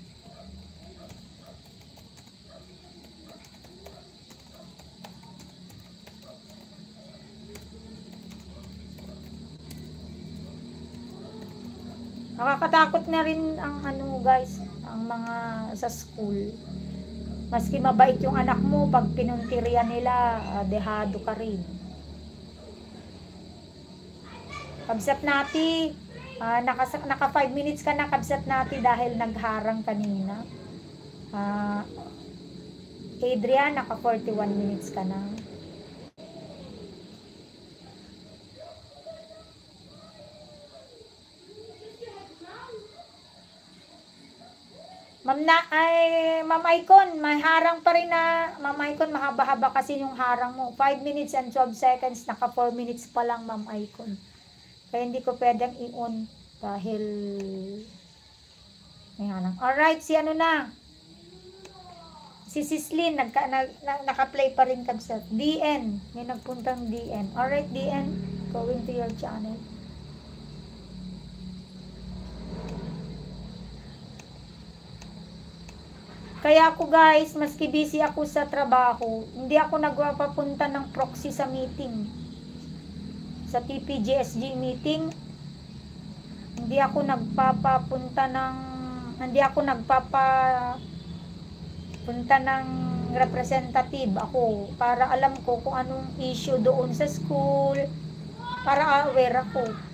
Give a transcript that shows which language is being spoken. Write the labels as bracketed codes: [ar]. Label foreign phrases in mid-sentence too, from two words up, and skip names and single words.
[tl] Nakakatakot na rin ang guys, ang mga sa school. Maski mabait yung anak mo, pag pinuntirya nila, dehado ka rin. [ilo] Kabsat nati, [tl] naka 5 minutes ka na [ilo] kabsat nati [tl] dahil nagharang kanina. Adrian, naka 41 minutes ka na. Ma'am Icon, may harang pa rin na, Ma'am Icon, mahaba-haba kasi yung harang mo. [en] 5 minutes and 12 seconds, [tl] naka 4 minutes pa lang, Ma'am Icon. Kaya hindi ko pwedeng i-on dahil may harang. Alright, si Sislin, naka-play pa rin kabsat. DN, may nagpuntang DN. Alright, DN, [en] going to your channel. [tl] Kaya ako guys, maski busy ako sa trabaho, hindi ako nagpapapunta ng proxy sa meeting. Sa TPGSG meeting, hindi ako nagpapunta ng representative ako para alam ko kung anong issue doon sa school, para aware ako.